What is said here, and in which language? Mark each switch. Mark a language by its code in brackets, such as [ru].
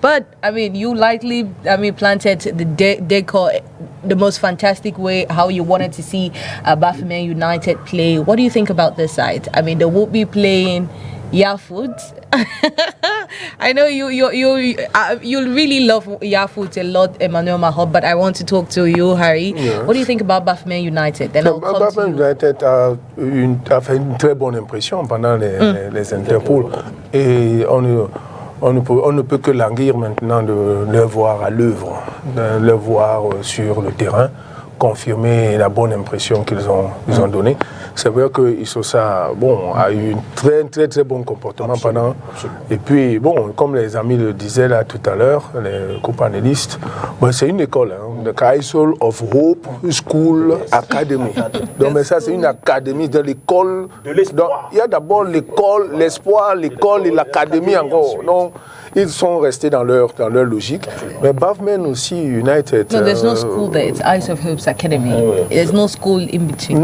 [en] But, I mean, you lightly, planted the decor the most fantastic way, how you wanted to see Bafokeng United play. What do you think about this side? I mean, they will be playing Yafoot. I know you really love Yafoot a lot, Emmanuel Mahob, but I want to talk to you, Harry. Yeah. What do you think about Bafokeng United? [fr] Bafokeng United a fait une très bonne impression pendant les Interpol. Et on ne peut que languir maintenant de le voir à l'œuvre, de le voir sur le terrain, confirmer la bonne impression qu'ils ont donnée. C'est vrai que Issosa a eu un très bon comportement pendant. Et puis, comme les amis le disaient là tout à l'heure, les co-panélistes, c'est une école, the Castle of Hope School Academy. Donc, mais ça, c'est une académie de l'école. Il y a d'abord l'école, l'espoir, l'école et l'académie encore. Donc, ils sont restés dans leur logique. Mais Bafokeng aussi, United. [en] No, there's no school there. It's Ice of Hope's Academy. There's no school in between.